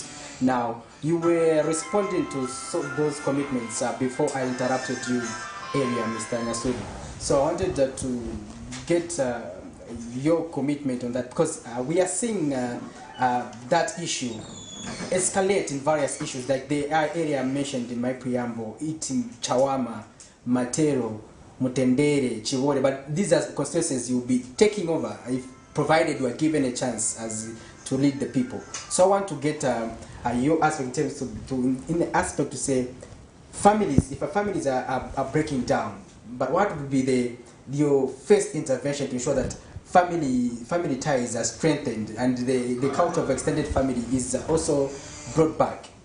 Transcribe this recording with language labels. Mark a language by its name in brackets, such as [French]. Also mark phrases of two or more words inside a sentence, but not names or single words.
[English] Now, you were responding to those commitments before I interrupted you earlier, Mr. NYASULU. So I wanted to get your commitment on that, because we are seeing that issue escalate in various issues, like the area mentioned in my preamble, eating chawama, matero, mutendere, chivore, but these are constituencies you'll be taking over if provided you are given a chance as to lead the people. So I want to get your aspect in terms in the aspect to say families, if families are breaking down, but what would be your first intervention to ensure that family ties are strengthened and the culture of extended family is also brought back?